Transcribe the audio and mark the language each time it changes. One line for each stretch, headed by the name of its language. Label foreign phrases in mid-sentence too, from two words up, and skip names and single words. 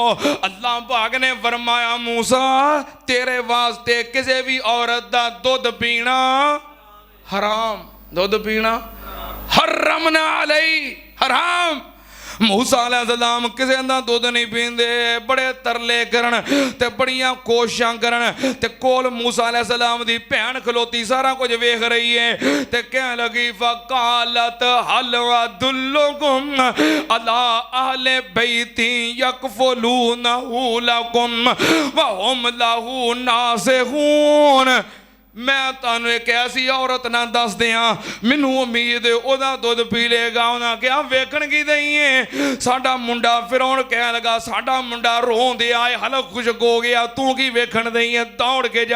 Punjabi: اللہ پاک نے فرمایا موسیٰ تیرے واسطے کسے بھی عورت دا دودھ پینا حرام، دودھ پینا हराम, दुध पीना
Arabic: حرمنا عليه
Punjabi: حرام. موسیٰ علیہ السلام کسے دا دودھ نہیں پیندے، بڑے ترلے کرن تے بڑیاں کوششاں کرن تے کول موسیٰ علیہ السلام دی بھین کھلوتی سارا کجھ ویکھ رہی ہے تے کہن لگی
Arabic: فقالت هل أدلكم على أهل بيتي يكفلونه لكم وهم له ناصحون.
Punjabi: میں تہانوں اک ایسی عورت نہ دس دیاں، مینوں امید اوہدا دودھ پی لیگا. انہیں کہا ویکھن کی دئی ہے ساڈا منڈا۔ فرعون کہہ لگا ساڈا منڈا روں دے آئے حلق خشک ہو گیا، توں کی ویکھن دئی ہے، دوڑ کے جا.